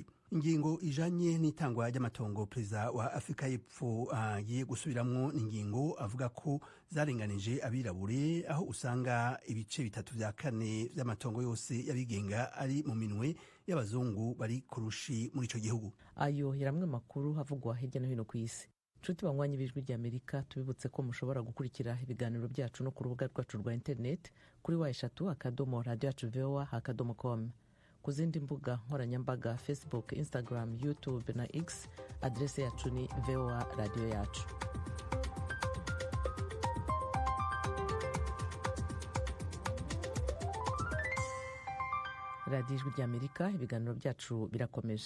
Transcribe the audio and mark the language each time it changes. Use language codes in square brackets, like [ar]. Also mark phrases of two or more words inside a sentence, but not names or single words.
[rn] Ingingo ijanye n'itangwa ry'amatongo perezida wa Afrika y'Epfo agiye gusubiramwo n'ingingo avuga ko zarenganije abirabure, aho usanga ibice 3/4 vy'amatongo yose yabigenga ari mu minwe y'abazungu bari kurushi muri ico gihugu. Ayo yaramwe makuru havugwa hirya no hino ku isi. Nshuti banywanyi b'Ijwi ry'Amerika, tubibutse ko mushobora gukurikira ibiganiro byacu no ku rubuga rwacu rwa internet kuri wa3.radio@voa.com. Ku zindi mbuga nkoranyambaga Facebook, Instagram, YouTube na X, adrese yacu ni VOA Radio yacu. Radio Ijwi ry'Amerika, ibiganiro byacu birakomeje.